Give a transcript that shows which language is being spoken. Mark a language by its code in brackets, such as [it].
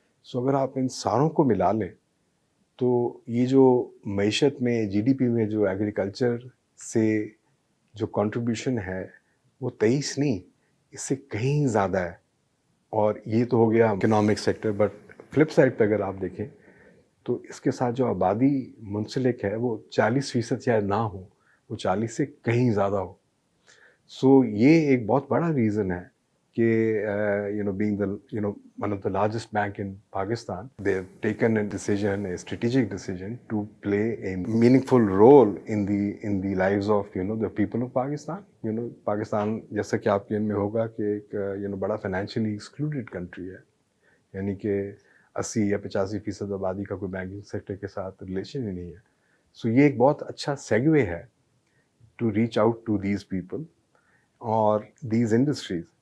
[ur] سو اگر آپ ان ساروں کو ملا لیں تو یہ جو معیشت میں جی ڈی پی میں جو ایگریکلچر سے جو کنٹریبیوشن ہے وہ 23 نہیں، اس سے کہیں زیادہ ہے. اور یہ تو ہو گیا economic sector, but flip side پہ اگر آپ دیکھیں تو اس کے ساتھ جو آبادی منسلک ہے وہ 40% یا نہ ہو، وہ 40 سے کہیں زیادہ ہو. سو یہ ایک بہت بڑا ریزن ہے کہ [en] being the one of the largest bank in Pakistan, they have taken a strategic decision to play a meaningful role in the lives of the people of Pakistan. [ur] Pakistan جیسا کہ آپ کے ان میں ہوگا کہ ایک بڑا فائنینشلی ایکسکلوڈیڈ کنٹری ہے، یعنی کہ 80 یا 85% آبادی کا کوئی بینکنگ سیکٹر کے ساتھ ریلیشن ہی نہیں ہے. سو یہ ایک بہت اچھا سیگوے ہے [en] to reach out to these people [ur] اور [en] These industries.